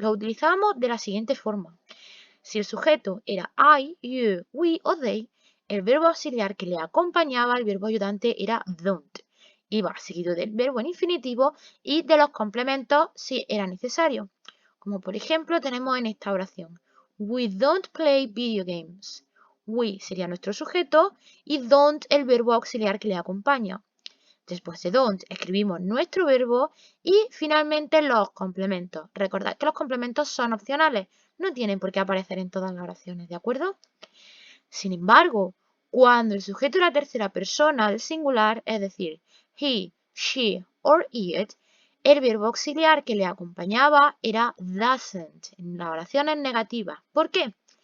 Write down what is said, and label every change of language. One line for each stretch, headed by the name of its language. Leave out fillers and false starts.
Spanish: Lo utilizábamos de la siguiente forma. Si el sujeto era I, you, we o they, el verbo auxiliar que le acompañaba al verbo ayudante era don't. Iba seguido del verbo en infinitivo y de los complementos si era necesario. Como por ejemplo tenemos en esta oración.
English: We don't play video games.
Spanish: We sería nuestro sujeto y don't el verbo auxiliar que le acompaña. Después de don't escribimos nuestro verbo y finalmente los complementos. Recordad que los complementos son opcionales, no tienen por qué aparecer en todas las oraciones, ¿de acuerdo? Sin embargo, cuando el sujeto era tercera persona del singular, es decir,
English: he, she or it,
Spanish: el verbo auxiliar que le acompañaba era doesn't en las oraciones negativas. ¿Por qué?